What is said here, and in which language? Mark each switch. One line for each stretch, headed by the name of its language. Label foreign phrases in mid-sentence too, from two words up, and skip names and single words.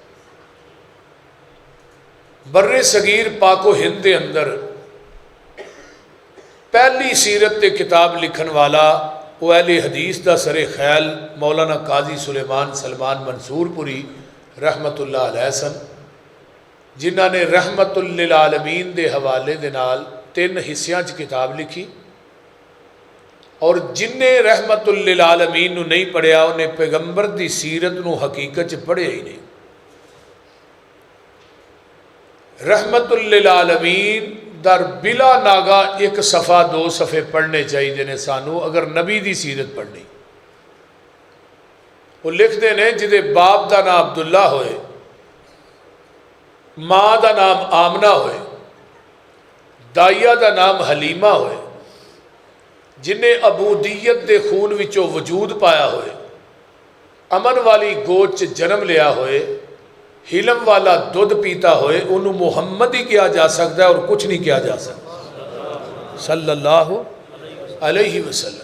Punjabi: بر صغیر پاک و ہند دے اندر پہلی سیرت تے کتاب لکھن والا وہ اہل حدیث دا سر خیال مولانا قاضی سلیمان سلمان منصور پوری
Arabic: رحمت اللہ علیہ
Punjabi: سن، جنہاں نے رحمت للعالمین دے حوالے دے نال 3 حصیاں چ کتاب لکھی، اور جن نے رحمت للعالمین نو نہیں پڑھیا انہیں پیغمبر دی سیرت نو حقیقت چ پڑھیا ہی نہیں۔ رحمت للعالمین در بلا ناگا 1 صفحہ 2 صفحے پڑھنے چاہیے نے سانو اگر نبی دی سیرت پڑھنی۔
Urdu: وہ لکھتے ہیں
Punjabi: جدے باپ دا نام عبداللہ ہوئے، ماں دا نام آمنہ ہوئے، دائیا دا نام حلیمہ ہوئے، جنہیں عبودیت دے خون وچوں وجود پایا ہوئے، امن والی گود چ جنم لیا ہوئے، حلم والا دودھ پیتا ہوئے، انہوں محمد ہی
Urdu: کیا جا سکتا ہے اور کچھ نہیں کیا جا سکتا
Arabic: صلی اللہ علیہ وسلم۔